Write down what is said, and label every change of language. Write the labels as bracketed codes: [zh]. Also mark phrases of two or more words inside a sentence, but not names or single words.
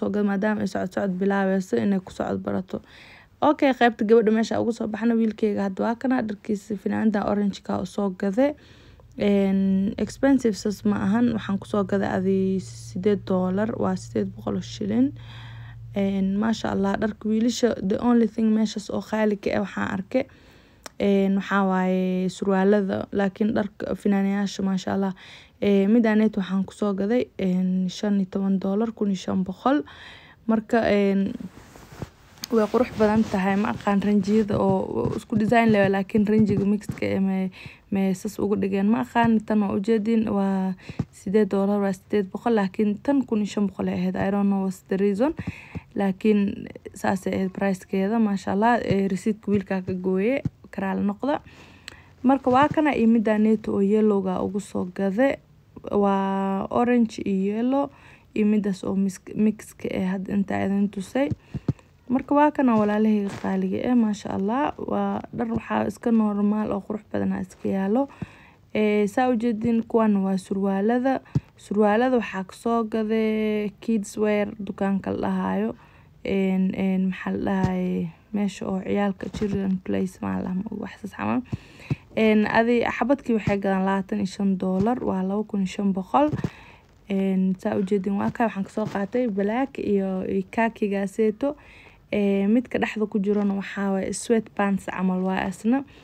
[so] soo gaday maadaama ay socod bilaabayso inay ku socod barato okay qaybta gabadha meesha ugu soo baxna wiilkeyga hadda waa kana dharkiisa finaanada orange ka soo gaday expensive sas ma ahan waxaan ku soo gaday $8 waa $800 shilin maasha Allah dharka wiilasha [en] the only thing [so] meeshas oo qaali ka waxaan arkay waxa waaye surwaalada laakiin dharka finaanayaasha maasha Allah midaaneet waxaan kusoo gaday $15 $1500 marka way qurux badan tahay ma aqaan ranjiyada oo isku design leh laakiin ranjiga mixka meesas ugu dhigeen ma aqaan tan oo ujeedin waa $8 waa $800 laakiin tan $1500 ahayd [en] I don't know what's the [so] reason laakiin saas ay price-keeda masha Allah receipt wiilka ka gooyay karaal noqda marka waa kana midaaneet oo yellow-ga ugu soo gaday waa orange iyo yellow midaas oo mixka had inta idin tusay marka waa kana walaalahayga qaaliga masha Allah waa dhar waxa iska normal oo qurux badan iska yaalo saa u jeedin kuwan waa surwaalada waxa ka soo gaday [en] kids wear [so] dukaanka la dhahayo maxal dhahay meesha oo ciyaalka children place maalam wax saxaman adi xabadkii waxay gadan $25 waa $2500 saa u jeedin waa ka waxaan ka soo qaatay black iyo khaki gaaseeto midka dhaxda ku jirana waxa way sweatpants camal waa asna